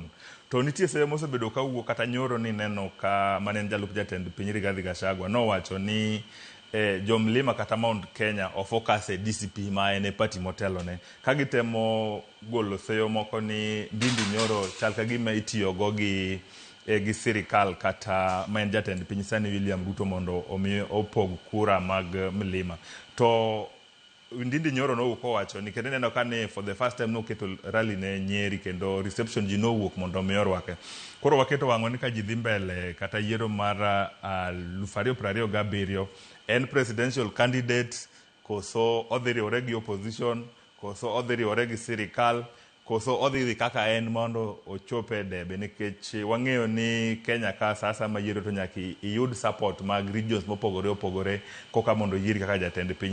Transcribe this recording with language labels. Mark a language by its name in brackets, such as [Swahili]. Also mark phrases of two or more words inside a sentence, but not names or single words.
[Luo (Kenya and Tanzania)] To nitie semo osebedo ka wuo kata Nyoro ni neno ka mane jalup jatend piny Rigathi Gachagua no wacho ni Jomlima kata Mount Kenya o focus e DCP ma ene party motelo ne ka gitemo golo seyo moko ni Ndindi Nyoro chal ka gima itiyo go gi sirikal kata main jatend piny sani William Ruto mondo omi opog kura mag Mlima. To Ndindi Nyoro no wacho ni kendo neno kane [English] for the first time [Luo (Kenya and Tanzania)] no keto rally ne Nyeri kendo reception ji no wuok mondo mi orwake. Koro waketo wang'o ni ka ji dhi mbele kata yiero mar 2027 en [English] presidential candidate [Luo (Kenya and Tanzania)] koso odhi riwore gi opposition koso odhi riwore gi sirikal koso odhi kaka en mondo ochope debe nikech wang'eyo ni Kenya ka sasa ma yiero to nyaka iyud support mag regions mopogore opogore koka mondo yieri kaka jatend piny.